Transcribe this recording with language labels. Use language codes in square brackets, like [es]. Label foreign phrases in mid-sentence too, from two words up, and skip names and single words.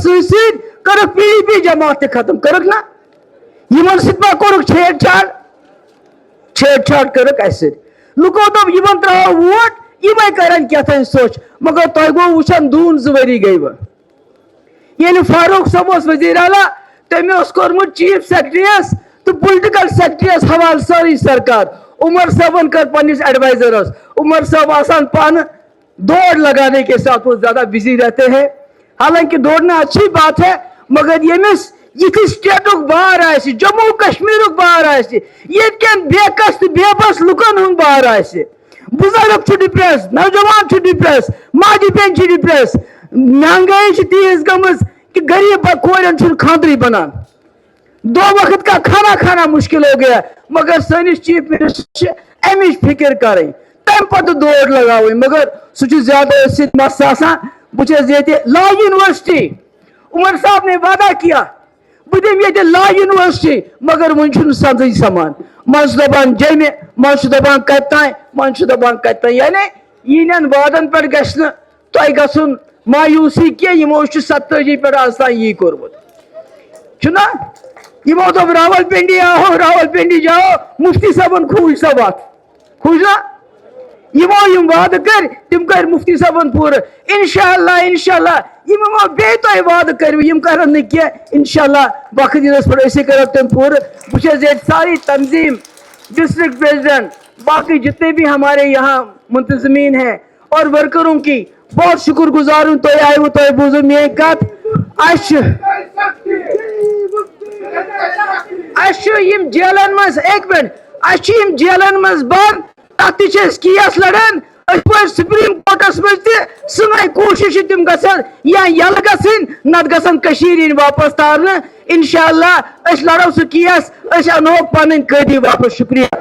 [ks] سۭتۍ سۭتۍ کٔرٕکھ پی ڈی پی جماعت تہِ ختم کٔرٕکھ نا یِمن سۭتۍ ما کوٚرُکھ چھیڑ چھاڑ کٔرٕکھ اَسہِ سۭتۍ لُکو دوٚپ یِمن ترٛاوو ووٹ یِمے کرن کیٛاہتانۍ سونٛچ مگر تۄہہِ گوٚو وٕچھان 2 ؤری گٔے وۄنۍ ییٚلہِ فاروق صٲب اوس وزیر اعلیٰ تٔمۍ اوس کوٚرمُت چیف سیکرٹریَس تہٕ پُلٹِکل سیکرٹریَس حوالہٕ سٲرٕے سرکار عمر صٲبن کٔر پننِس ایڈوائزرس عمر صٲب آسان پانہٕ دوڑ [ur] لگانے کے ساتھ وہ زیادہ بزی رہتے ہیں حالانکہ دوڑنا اچھی بات ہے [ks] مگر ییٚمِس یِتھِ سٹیٹُک بار آسہِ جموں کشمیرُک بار آسہِ ییٚتہِ کٮ۪ن بے کس تہٕ بے بس لُکن ہُنٛد بار آسہِ بُزرگ چھُ ڈپریس نوجوان چھُ ڈپریس ماجہِ بیٚنہِ چھِ ڈپریس مہنگائی چھِ تیٖژ گٔمٕژ کہ غریب کورٮ۪ن چھُنہٕ خاندرٕے بنان [ur] 2 وقت کا کھانا مشکل ہو گیا [ks] مگر سٲنِس چیف منسٹر چھِ امِچ فکر کرٕنۍ تمہِ پتہٕ دوڑ لگاوٕنۍ مگر سُہ چھُ زیادٕ أتھۍ سۭتۍ مس آسان بہٕ چھَس ییٚتہِ [en] law university [ur] عمر صاحب نے وعدہ کیا [ks] بہٕ دِمہٕ ییٚتہِ [en] law university [ks] مگر وُنہِ چھُنہٕ سنٛزٕے سمان منٛزٕ چھُ دپان جیٚمہِ منٛزٕ چھُ دپان کتہِ تانۍ منٛزٕ چھُ دپان کتہِ تانۍ یعنی یِہنٛدٮ۪ن وعدن پٮ۪ٹھ گژھِ نہٕ تۄہہِ گژھُن مایوٗسی کینٛہہ یِمو چھُ 47 پٮ۪ٹھ آز تام یی کوٚرمُت چھُنا یِمو دوٚپ راول پنڈی آہو راول پنڈی جاو مفتی صٲبن کھوٗج سۄ وتھ کھوٗج نا یِمو یِم وعدٕ کٔرۍ تِم کٔرۍ مفتی صٲبن پوٗرٕ [ar] انشاء اللہ [ks] یِم یِمو بیٚیہِ تۄہہِ وعدٕ کٔرِو یِم کرن نہٕ کینٛہہ [ar] انشاء اللہ [ks] وقت یِنس پٮ۪ٹھ أسے کرو تِم پوٗرٕ بہٕ چھَس ییٚتہِ ساری تنظیٖم [en] district president [ur] باقی جتنے بھی ہمارے یہاں منتظمین ہیں اور ورکروں کی بہت شکر گزار ہوں [ks] تُہۍ آیوٕ تۄہہِ بوٗزوٕ میٲنۍ کتھ اَسہِ چھُ یِم جیلن منٛز 1 منٹ اَسہِ چھِ یِم جیلن منٛز بنٛد تتھ تہِ چھِ أسۍ کیس لڑان أسۍ پٲٹھۍ سپریم کورٹس منٛز تہِ سٲنۍ کوٗشش چھِ تِم گژھن یا یلہٕ گژھٕنۍ نتہٕ گژھن کٔشیٖرِ یِنۍ واپس تارنہٕ [ar] انشاء اللہ [ks] أسۍ لڑو سُہ کیس أسۍ انہوکھ پنٕنۍ قٲدی واپس شُکریہ